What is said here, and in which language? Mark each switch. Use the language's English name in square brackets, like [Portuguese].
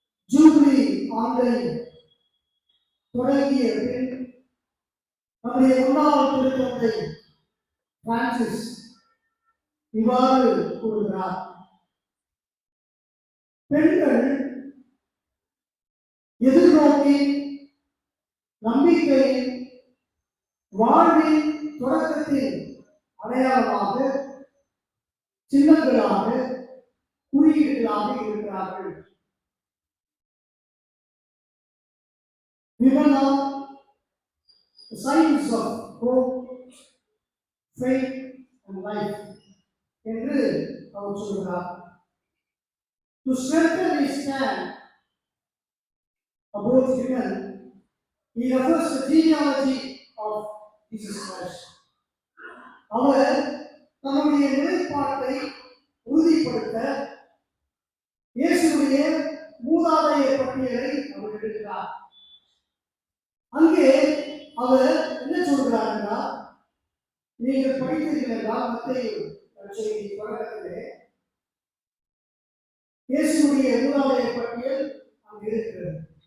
[Tamil] Jubilee ஆண்டை தொடங்கிய பின் நம்முடைய முன்னாள் திருத்தந்தை பிரான்சிஸ் இவ்வாறு கூறுகிறார்: பெண்கள் எதிர்நோக்கி நம்பிக்கையின் வாழ்வின் தொடக்கத்தில் அடையாளமாக, சின்னங்களாக, குறியீடுகளாக இருக்கிறார்கள். [English] Women are the signs of hope, faith and life [Tamil] என்று அவர் சொல்கிறார். [English] To strengthen his stand about women, he refers to the genealogy of Jesus Christ. [Tamil] அவர் தன்னுடைய நிலைப்பாட்டை உறுதிப்படுத்த இயேசுடைய மூதாதைய பட்டியலை அவர் எடுக்கிறார். அங்கே அவர் என்ன சொல்கிறார் என்றால், நீங்கள் படித்தீர்கள் என்றால் மத்தேயு நற்செய்தி தொடக்கத்திலே இயேசுடைய மூதாதைய பட்டியல் அங்கு இருக்கிறது.